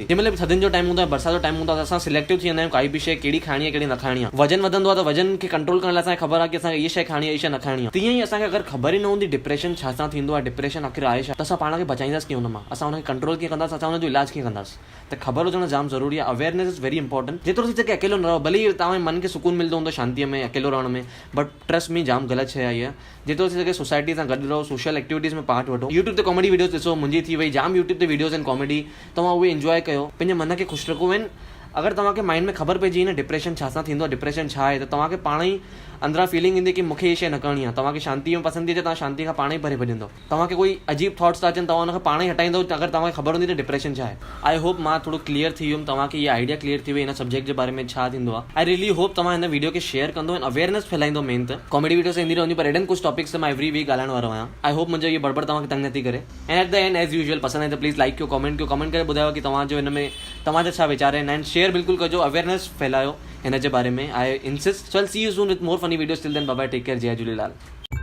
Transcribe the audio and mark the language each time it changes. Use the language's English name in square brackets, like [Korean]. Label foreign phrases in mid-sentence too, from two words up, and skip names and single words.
[Sindhi] जंहिंमहिल बि थधिनि जो टाइम हूंदो आहे, बरसाति जो टाइम हूंदो आहे, असां सिलेक्टिव थी वेंदा आहियूं काई बि शइ कहिड़ी खाइणी आहे कहिड़ी न खाइणी आहे। वजन वधंदो आहे त वजन खे कंट्रोल करण लाइ असांखे ख़बर आहे कि असांखे इहा शइ खाइणी आहे, इहा शइ न खाइणी आहे। तीअं ई असांखे अगरि ख़बर ई न हूंदी डिप्रेशन छा सां थींदो आहे, डिप्रेशन आख़िर आहे छा, त असां पाण खे बचाईंदासीं कीअं हुन मां, असां हुनखे कंट्रोल कीअं कंदासीं, असां हुनजो इलाज कीअं कंदासीं। त ख़बर हुजणु जाम ज़रूरी आहे। [English] Awareness is very important. [Sindhi] जेतिरो थी सघे अकेलो न रहो, भले ई तव्हांजे मन खे सुकून मिलंदो हूंदो शांतीअ में अकेलो रहण में, [English] But trust me [Sindhi] जाम ग़लति शइ आहे इहा। जेतिरो थी सघे सोसाइटी सां गॾु रहो, [English] social activities [Sindhi] में पार्ट वठो। यूट्यूब ते [English] comedy videos [Sindhi] ॾिसो, मुंहिंजी थी वई जाम यूट्यूब ते वीडियोस आहिनि कॉमेडी, तव्हां उहे इंजॉय कयो, पंहिंजे मन खे ख़ुशि रखो। आहिनि अगरि तव्हांखे माइंड में ख़बर पइजी न डिप्रेशन छा सां थींदो आहे, डिप्रेशन छा आहे, त तव्हांखे पाण ई अंदरां फीलिंग ईंदी कि मूंखे इहा शइ न करणी आहे। तव्हांखे शांती में पसंदि अचे, तव्हां शांती खां पाण ई परे भॼंदो। तव्हांखे कोई अजीब थॉट्स था अचनि, तव्हां हुनखे पाण ई हटाईंदो अगरि तव्हांखे ख़बर हूंदी त डिप्रेशन छा आहे। [English] I hope [Sindhi] मां थोरो क्लियर थी वियुमि, तव्हांखे इहा [English] idea clear [Sindhi] थी वई हिन सब्जेक्ट जे बारे में छा थींदो आहे। [English] I really hope [Sindhi] तव्हां हिन वीडियो खे शेयर कंदो ऐं अवेयरनेस फैलाईंदो। मेन त [English] comedy videos [Sindhi] ईंदी रहंदी, पर एॾनि कुझु टॉपिक्स ते मां [English] every week [Sindhi] ॻाल्हाइण वारो आहियां। [English] I hope [Sindhi] मुंहिंजो इहो बड़बड़ तव्हांखे तंग नथी करे। [English] And at the end as usual [Sindhi] पसंदि आहे त [English] please like [Sindhi] कयो, कमेंट करे ॿुधायो कि तव्हांजो हिन में तव्हांजा छा वीचार आहिनि। [English] And share [Sindhi] बिल्कुलु कजो, अवेयरनेस फैलायो हिन जे बारे में। [English] I insist. So I will see you soon with more funny videos. Till then bye bye, take care, जय झूलेलाल।